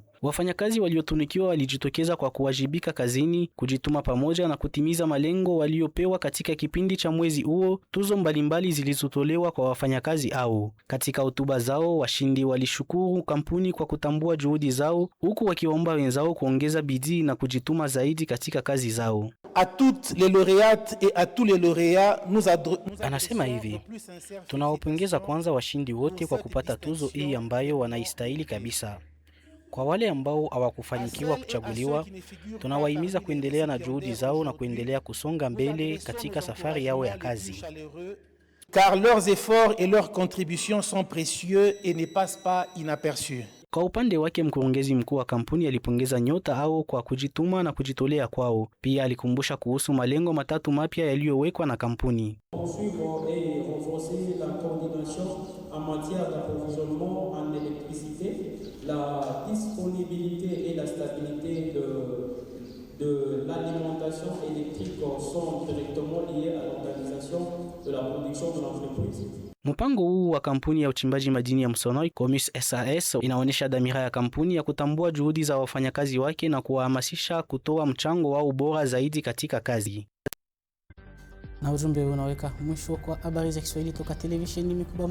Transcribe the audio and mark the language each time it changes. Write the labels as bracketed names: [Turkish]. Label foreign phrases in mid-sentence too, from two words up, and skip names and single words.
[Swahili] Wafanyakazi waliotunikiwa walijitokeza kwa kuwajibika kazini, kujituma pamoja na kutimiza malengo waliopewa katika kipindi cha mwezi huo. Tuzo mbalimbali zilizotolewa kwa wafanyakazi hao. Katika hotuba zao, washindi walishukuru kampuni kwa kutambua juhudi zao, huku wakiomba wenzao kuongeza bidii na kujituma zaidi katika kazi zao. [French] À toutes les lauréates et à tous les lauréats, [Swahili] Anasema hivi: tunawapongeza kwanza washindi wote kwa kupata tuzo hii ambayo wanaistahili kabisa. Kwa wale ambao hawakufanikiwa kuchaguliwa, tunawahimiza kuendelea na juhudi zao na kuendelea kusonga mbele katika safari yao ya kazi. [French] Car leurs efforts et leurs contributions sont précieux et ne passent pas inaperçus. [Swahili] Kwa upande wake, mkurugenzi mkuu wa kampuni alipongeza nyota hao kwa kujituma na kujitolea kwao. Pia alikumbusha kuhusu malengo matatu mapya yaliyowekwa na kampuni. [French] Poursuivre et renforcer la coordination en matière d'approvisionnement en électricité. La disponibilité et la stabilité de l'alimentation électrique sont directement liées à l'organisation de la production de l'entreprise. [Swahili] Mpango huu wa kampuni ya uchimbaji madini ya Musonoi Comus SAS inaonyesha dhamira ya kampuni ya kutambua juhudi za wafanyakazi wake na kuwahamasisha kutoa mchango wao bora zaidi katika kazi. Na ujumbe unaweka mwisho kwa habari za Kiswahili toka televisheni Mikoba.